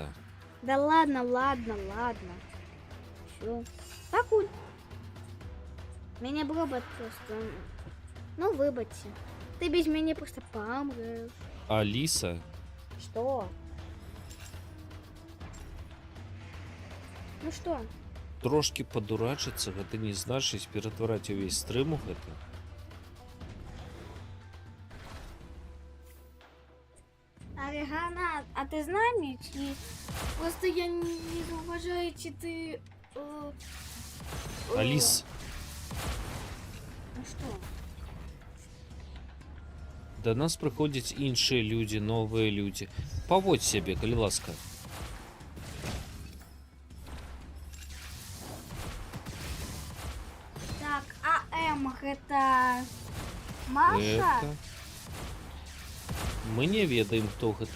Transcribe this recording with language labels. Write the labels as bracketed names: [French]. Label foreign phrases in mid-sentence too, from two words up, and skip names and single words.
[Russian] Да ладно. Все. Покуль. Меня бы робот просто... [Belarusian] Ну, выбачьте. [Russian] Ты без меня просто помрешь. Алиса, Что? Ну что? [Belarusian] трошки подурачиться, гэта не значыць ператвараць увесь стрым у гэта. [Russian] Аригана, а ты знаешь, просто я не уважаю, чи ты... Алис, Ну что? [Belarusian] да нас прыходзяць іншыя людзі, новыя людзі. Паводзь сябе, калі ласка. [Russian] Так, а М это Маша? [Belarusian] Гэта... Мы не ведаем, хто гэта.